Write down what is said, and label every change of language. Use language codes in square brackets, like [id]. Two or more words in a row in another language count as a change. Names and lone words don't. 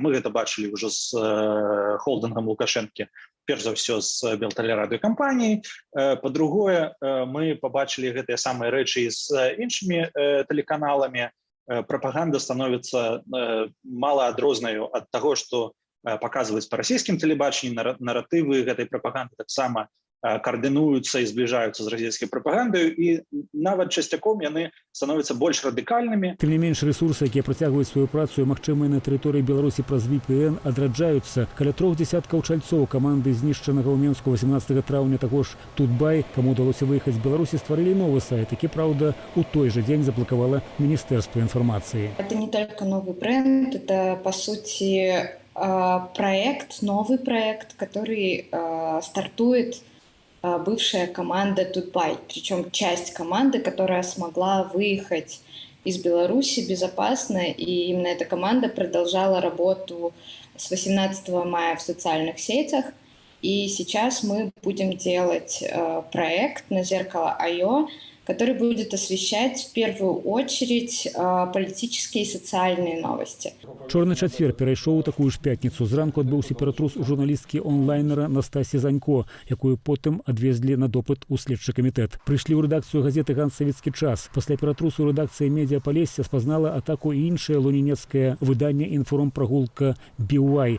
[be] Мы гэта бачылі ўжо з холдынгам Лукашэнкі, перш за ўсё з белтэлерадыёкампаніяй. Па-другое, мы пабачылі гэтыя самыя рэчы з іншымі тэлеканаламі. Прапаганда становіцца малаадрознаю ад таго, што паказваюць па расійскім тэлебачанні. Наратывы гэтай прапаганды таксама [ru] координуются и сближаются с российской пропагандой, [be] и нават часцяком яны становятся больш радыкальнымі. Тым не менш, рэсурсы, якія працягваюць сваю працу і магчымыя на тэрыторыі Беларусі праз VPN, адраджаюцца. Каля 3 десяткаў чальцоў каманды знішчанага ў Менску 18 траўня таго ж Тутбай, каму удалося выехаць з Беларусі, стварылі новы сайт, які, праўда, у той же дзень заблакавала Міністэрства інфармацыі. [ru] Это не только новый бренд, это, по сути, новый проект, который стартует бывшая команда Тутбай, причем часть команды, которая смогла выехать из Беларуси безопасно, и именно эта команда продолжала работу с 18 мая в социальных сетях И сейчас мы будем делать проект на Зеркало.io, который будет освещать в первую очередь политические и социальные новости. [be] Чорны чацвер перайшоў у такую ж пятніцу. Зранку адбыўся ператрус у журналісткі онлайнера Настасі Занько, якую потым адвезлі на допыт у следчы камітэт. Прыйшлі ў рэдакцыю газеты «Ганцавіцкі час». Пасля ператрусу рэдакцыя «Медіа Палесся» спазнала атаку і іншае лунінецкае выданне «Інформпрагулка BY».